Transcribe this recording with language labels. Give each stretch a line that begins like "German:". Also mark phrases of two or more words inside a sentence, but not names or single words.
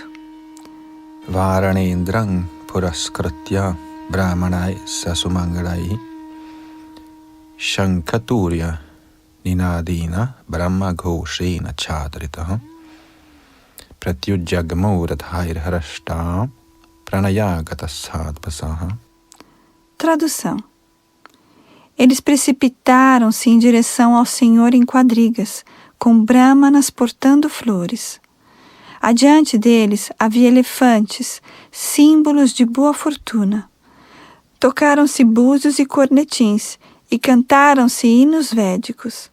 Sanskrit: Varanendram puraskritya brahmanai sasumangalai Shankaturya ninadina brahma ghoshena chadritaha pratyujjagamuradhairharashta pranayagatassadvasaha.
Portuguese: Tradução. Eles precipitaram-se em direção ao Senhor em quadrigas, com brahmanas portando flores. Adiante deles havia elefantes, símbolos de boa fortuna. Tocaram-se búzios e cornetins, e cantaram-se hinos védicos.